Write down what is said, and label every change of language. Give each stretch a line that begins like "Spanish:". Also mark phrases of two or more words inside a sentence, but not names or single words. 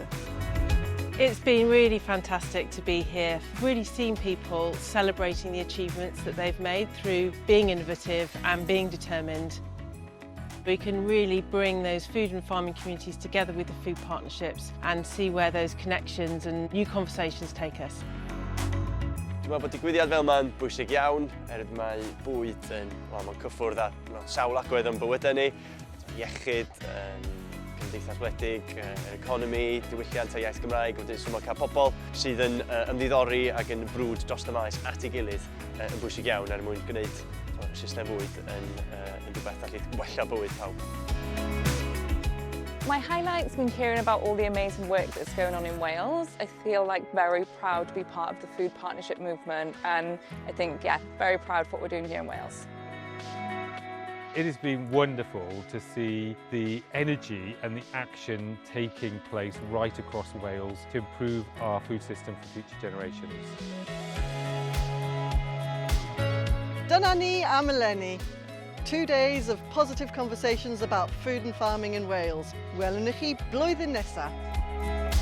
English: It's been really fantastic to be here. I've really seen people celebrating the achievements that they've made through being innovative and being determined. We can really bring those food and farming communities together with the food partnerships and see where those connections and new conversations take us.
Welsh: Dwi'n meddwl bod digwyddiad fel yma'n bwysig iawn, mae bwyd yn mae'n cyffwrdd â sawl agwedd yn bywydau ni, iechyd, cymdeithas wledig, yr economi, diwylliant a iaith Gymraeg, wedyn so mae cael pobl sydd yn ymddiddori ac yn brwd dros y maes at ei gilydd yn bwysig iawn er mwyn gwneud system fwyd yn rhywbeth allu wella bywyd pawb.
English: My highlight's been hearing about all the amazing work that's going on in Wales. I feel like very proud to be part of the food partnership movement, and I think, yeah, very proud of what we're doing here in Wales. It has been wonderful to see the energy and the action taking place right across Wales to improve our food system for future generations.
Welsh: Dyna ni am eleni.
English: 2 days of positive conversations about food and farming in Wales.
Welsh: Welwn ni chi blwyddyn nesaf.